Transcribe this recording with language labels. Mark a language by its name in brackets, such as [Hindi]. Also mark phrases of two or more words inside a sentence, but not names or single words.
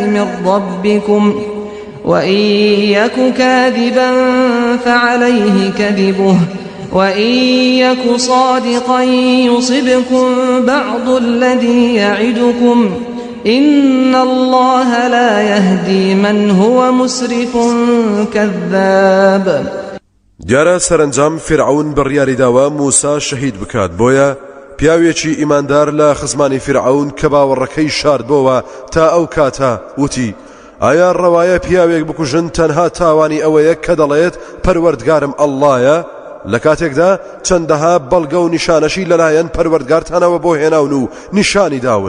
[Arabic] من ربكم وإن يك كاذبا فعليه كذبه وإن يك صادقا يصبكم بعض الذي يعدكم إن الله لا يهدي من هو مسرف كذاب. [Central Kurdish] دیارە سەرنجام فرعون بڕیاریداوە موسا شەهید بکات بۆیە پیاوێکی ئیماندار لە خزمانی فرعون کە باوەڕەکەی شاردبەوە تا ئەو کاتە وتی ئایا ڕەوایە پیاوێک بکوژن تەنها تاوانی ئەوەیە کە دەڵێت پەروەردگارم ئەڵڵایە لە کاتێکدا چەندەها بەڵگە و نیشانەشی لەلایەن پەروەردگارتانەوە بۆ هێناون و نیشانی داون.